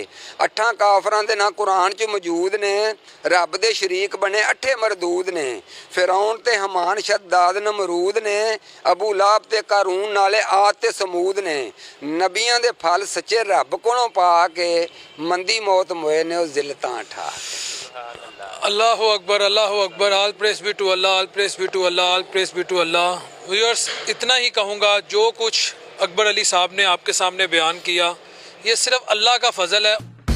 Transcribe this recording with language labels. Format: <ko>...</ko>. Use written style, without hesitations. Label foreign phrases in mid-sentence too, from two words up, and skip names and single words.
<pa>8 کافراں دے ناں قرآن چ موجود نے. رب دے شریک بنے 8 مردود نے. فرعون تے ہامان شداد نمرود نے۔ ابو لہب تے قارون نالے عاد تے ثمود نے. نبیاں دے پھل سچے رب کولوں پا کے مندی موت موئے نے ذلتاں ٹھا.</pa> <ar>الله أكبر، الله أكبر.</ar> <en>All praise be to Allah, all praise be to Allah, all praise be to Allah.</en> <ur>ویورز، اتنا ہی کہوں گا، جو کچھ اکبر علی صاحب نے آپ کے سامنے بیان کیا یہ صرف اللہ کا فضل ہے.</ur>